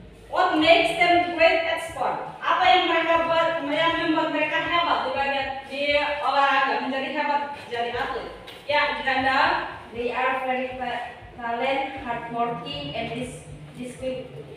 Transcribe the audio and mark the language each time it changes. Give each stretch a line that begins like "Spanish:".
English: What makes them great at sport?
Indonesian: Apa yang mereka buat, yang membuat mereka hebat di olahraga, menjadi hebat jadi atlet? Ya, Ganda.
English: They are very talent, hardworking, and disciplined.